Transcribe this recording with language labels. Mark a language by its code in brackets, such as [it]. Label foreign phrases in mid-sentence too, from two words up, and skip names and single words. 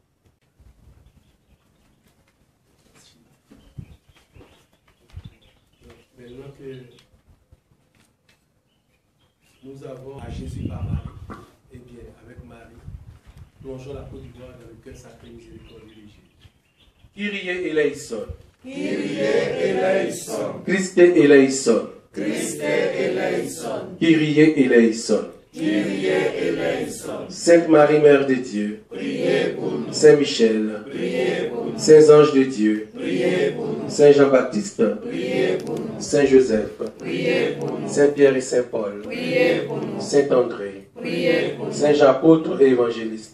[fr] Maintenant que nous avons à Jésus par Marie, eh bien, avec Marie, plongeons la peau du doigt dans le cœur sacré miséricordieux de Jésus. [el] Κύριε ελέησον. Κύριε ελέησον. Χριστέ ελέησον. Χριστέ ελέησον. Κύριε ελέησον. Κύριε ελέησον. [fr] Sainte Marie, Mère de Dieu, Priez pour nous. Saint Michel, Priez pour nous. Saints anges de Dieu, Priez pour nous. Saint Jean-Baptiste, Priez pour nous. Saint Joseph, Priez pour nous. Saint Pierre et Saint Paul, Priez pour nous. Saint André, Priez pour nous. Saint Jean apôtre et évangéliste,